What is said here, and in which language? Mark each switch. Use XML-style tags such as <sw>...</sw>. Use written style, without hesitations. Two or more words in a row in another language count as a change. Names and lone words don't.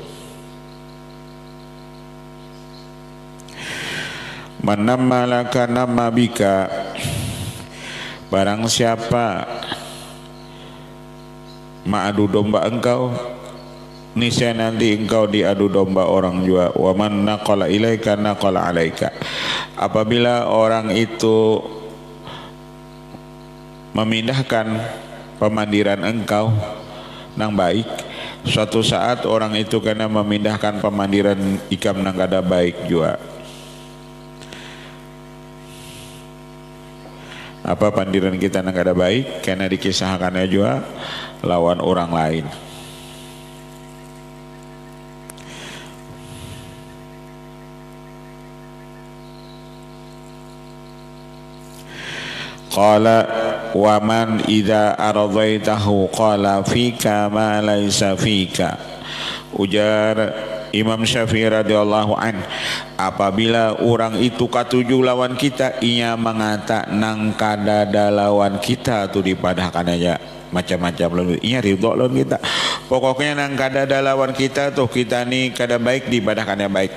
<ar>من نم لك نم بك.</ar> <id>Barang siapa mengadu domba engkau, niscaya nanti engkau diadu domba orang juga.</id> <ar>ومن نقل إليك نقل عليك.</ar> <bjn>Apabila orang itu memindahkan pemandiran engkau nang baik, suatu saat orang itu kena memindahkan pemandiran ikam nang kada baik juga. Apa pandiran kita nang kada baik karena dikisahkannya juga lawan orang lain.</bjn> <ar>قال ومن إذا أرضيته قال فيك ما ليس فيك.</ar> <bjn>Ujar Imam Syafi'i</bjn> <ar>رضي الله عن,</ar> <bjn>apabila orang itu katuju lawan kita, ia mengata nang kadada lawan kita tu dipadahkan aja macam-macam lalu ia ridho lawan kita. Pokoknya nang kadada lawan kita tuh kita ni kada baik dipadahkannya baik.</bjn>